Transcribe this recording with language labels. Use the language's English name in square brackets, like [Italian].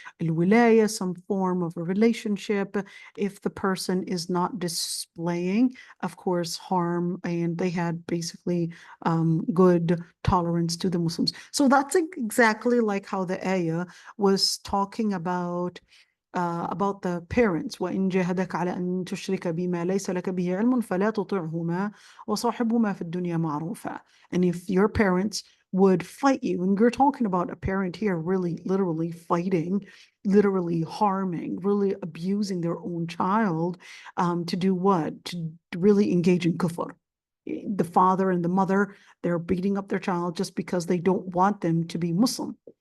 [English] al-wilaya, some form of a relationship, if the person is not displaying, of course, harm, and they had basically good tolerance to the Muslims. So that's exactly like how the ayah was talking about the parents. [Arabic] وإن جاهدك على أن تشرك بما ليس لك به علم فلا تطعهما وصاحبهما في الدنيا معروفا. [English] And if your parents would fight you, and you're talking about a parent here really literally fighting, literally harming, really abusing their own child, to do what? To really engage in kufr. The father and the mother, they're beating up their child just because they don't want them to be Muslim.